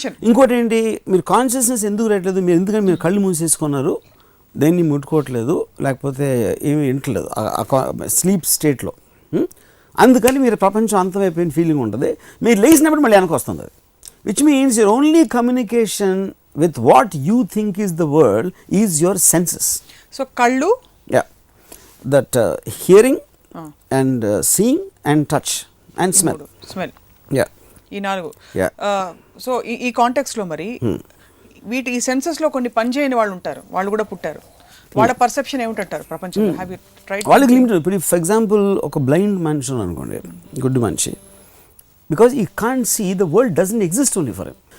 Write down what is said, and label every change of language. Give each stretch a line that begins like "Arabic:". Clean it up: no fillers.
Telugu: ఇంకోటి ఏంటి, మీరు కాన్షియస్నెస్ ఎందుకు రావట్లేదు, మీరు ఎందుకంటే మీరు కళ్ళు మూసేసుకున్నారు, దేన్ని ముట్టుకోవట్లేదు, లేకపోతే ఏమీ వింటలేదు స్లీప్ స్టేట్లో. అందుకని మీరు ప్రపంచం అంతమైపోయిన ఫీలింగ్ ఉంటుంది. మీరు లేచినప్పుడు మళ్ళీ వెనక్కి వస్తుంది అది.
English: Which means your only communication with what you think is the world is your senses.
Telugu: So kallu,
English: yeah, that hearing and seeing and touch and smell. Yeah,
Telugu: ఈ నాలుగు.
English: Yeah.
Telugu: సో ఈ కాంటెక్స్ట్ లో మరి వీటి ఈ సెన్సెస్ లో కొన్ని పని చేయని వాళ్ళు ఉంటారు, వాళ్ళు కూడా పుట్టారు. వాళ్ళ పర్సెప్షన్ ఏమిటంటారు ప్రపంచంలో?
English: Have you tried?
Telugu: వాళ్ళకి లిమిటెడ్. ఇప్పుడు ఫర్ ఎగ్జాంపుల్ ఒక బ్లైండ్ మనిషి అనుకోండి, గుడ్ మనిషి,
English: Because he can't see the world doesn't exist only for him.